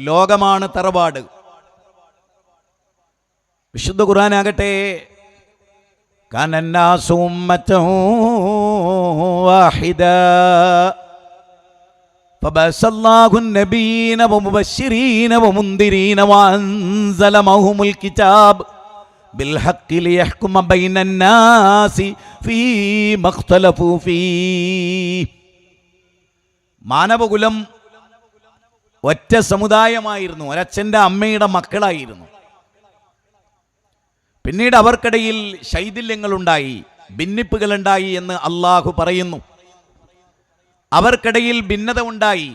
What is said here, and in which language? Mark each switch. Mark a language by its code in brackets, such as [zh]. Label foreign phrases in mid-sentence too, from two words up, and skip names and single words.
[ml] ലോകമാണ് തറവാട്. വിശുദ്ധ ഖുർആനാകട്ടെ [ar] كان الناس أمة واحدة فبعث الله النبيين ومبشرين ومنذرين وأنزل معهم الكتاب بالحق ليحكم بين الناس فيما اختلفوا فيه. [ml] മാനവകുലം ഒറ്റ സമുദായമായിരുന്നു, ഒരച്ഛൻ്റെ അമ്മയുടെ മക്കളായിരുന്നു. പിന്നീട് അവർക്കിടയിൽ ശൈഥില്യങ്ങളുണ്ടായി, ഭിന്നിപ്പുകളുണ്ടായി എന്ന് അള്ളാഹു പറയുന്നു. അവർക്കിടയിൽ ഭിന്നത ഉണ്ടായി.